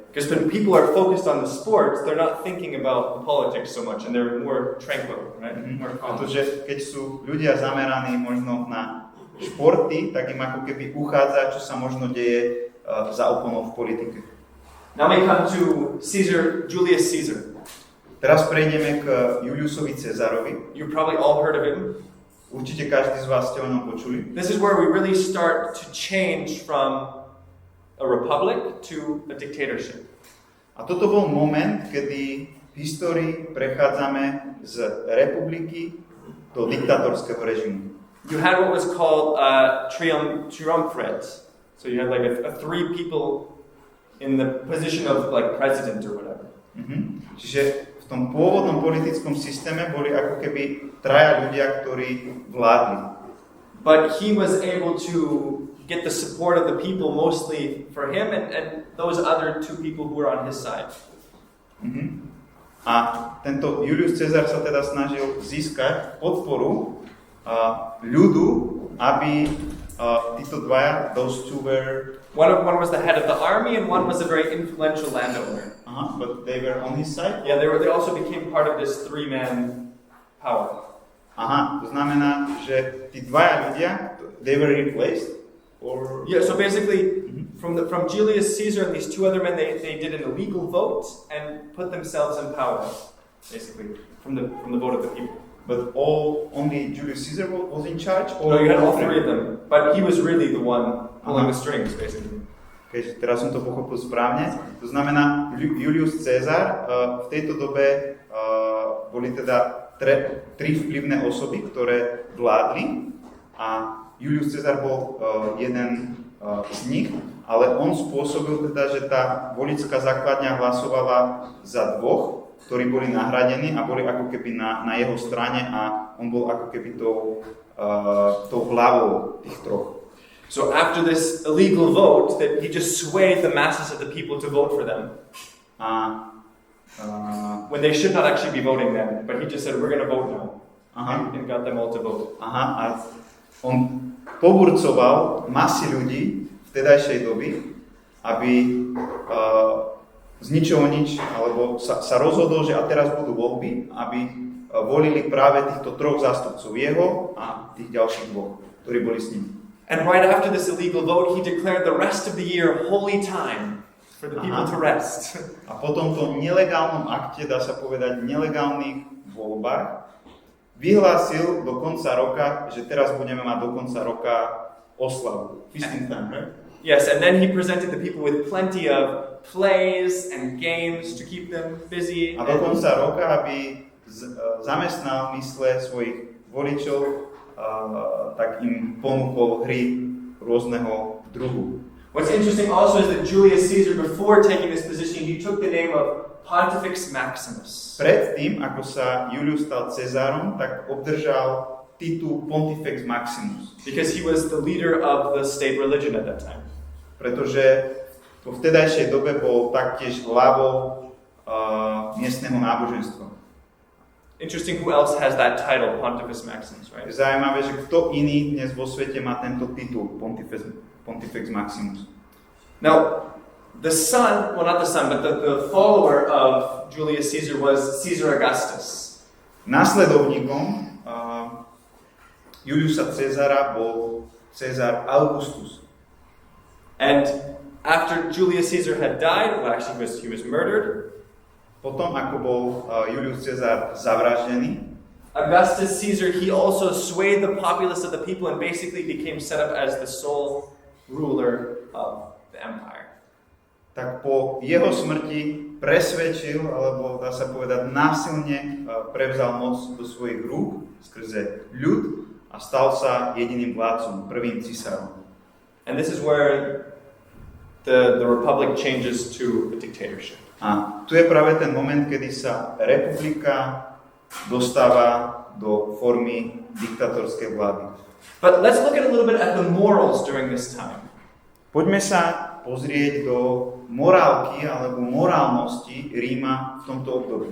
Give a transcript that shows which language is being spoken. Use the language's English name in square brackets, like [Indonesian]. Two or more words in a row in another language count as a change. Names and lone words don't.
[English] Because when people are focused on the sports, they're not thinking about the politics so much, and they're more tranquil, right? More calm. [Slovak] Pretože keď sú ľudia zameraní možno na športy, tak im ako keby uchádza, čo sa možno deje za oponou v politike. [English] Now we come to Julius Caesar. [Slovak] Teraz prejdeme k Juliusovi Cezarovi. [English] You've probably all heard of him. [Slovak] Určite každý z vás ste o ňom počuli. [English] This is where we really start to change from a republic to a dictatorship. [Slovak] A toto bol moment, kedy v histórii prechádzame z republiky do diktátorského režimu. [English] You had what was called a triumvirate. So you had like a three people in the position of like president or whatever. [Slovak] Čiže v tom pôvodnom politickom systéme boli ako keby traja ľudia, ktorí vládli. [English] But he was able to get the support of the people mostly for him and those other two people who were on his side. [Slovak] A tento Julius Cezar sa teda snažil získať podporu ľudu, aby títo dvaja, [English] those two were... One was the head of the army and one was a very influential landowner. But they were on his side? Yeah, they also became part of this three-man power. [Slovak] To znamená, že tí dvaja ľudia, [English] they were replaced? Or... Yeah, so basically, from Julius Caesar and these two other men, they did an illegal vote and put themselves in power, basically, from the vote of the people. But only Julius Caesar was in charge? Or no, you had all three of them, but he was really the one pulling the strings, basically. [Slovak] Keď teraz som to pochopil správne, to znamená, Julius Cezar v tejto dobe boli teda tri vplyvné osoby, ktoré vládli a Julius Cezar bol jeden z nich, ale on spôsobil teda, že tá voličská základňa hlasovala za dvoch, ktorí boli nahradení a boli ako keby na jeho strane a on bol ako keby tou hlavou tých troch. [English] So after this illegal vote, that he just swayed the masses of the people to vote for them. When they should not actually be voting then, but he just said, we're going to vote now. And got them all to vote. [Slovak] A on poburcoval masy ľudí vtedajšej doby, aby z ničoho nič, alebo sa rozhodol, že a teraz budú voľby, aby volili práve týchto troch zástupcov, jeho a tých ďalších dvoch, ktorí boli s ním. [English] And right after this illegal vote, he declared the rest of the year holy time for the people to rest. [Slovak] A po tomto nelegálnom akte, dá sa povedať, nelegálnych voľbách, vyhlásil do konca roka, že teraz budeme mať do konca roka oslavu. [English] Feasting time, right? Yes, and then he presented the people with plenty of plays and games to keep them busy. [Slovak] A do konca roka, aby zamestnal mysle svojich voličov, tak im ponúkol hry rôzneho druhu. [English] What's interesting also is that Julius Caesar, before taking this position, he took the name of Pontifex Maximus. [Slovak] Predtým, ako sa Julius stal Cezárom, tak obdržal titul Pontifex Maximus. [English] Because he was the leader of the state religion at that time. [Slovak] Pretože vo vtedajšej dobe bol taktiež hlavou miestneho náboženstva. [English] Interesting, who else has that title, Pontifex Maximus, right? [Slovak] Je zaujímavé, že kto iný dnes vo svete má tento titul Pontifex Maximus. [English] Now, the son, well not the son, but the follower of Julius Caesar was Caesar Augustus. [Slovak] Následovníkom Juliusa Cezara bol Cezar Augustus. [English] And after Julius Caesar had died, well actually he was murdered. [Slovak] Potom, ako bol Julius Cezar zavraždený, [English] Augustus Caesar, he also swayed the populace of the people and basically became set up as the sole ruler of the empire. [Slovak] tak po jeho smrti presvedčil, alebo dá sa povedať násilne prevzal moc do svojich rúk skrze ľud a stal sa jediným vládcom, prvým cisárom. [English] And this is where the republic changes to a dictatorship. [Slovak] A tu je práve ten moment, kedy sa republika dostáva do formy diktatorskej vlády. [English] But let's look at a little bit at the morals during this time. [Slovak] Poďme sa pozrieť do morálky alebo morálnosti Ríma v tomto období.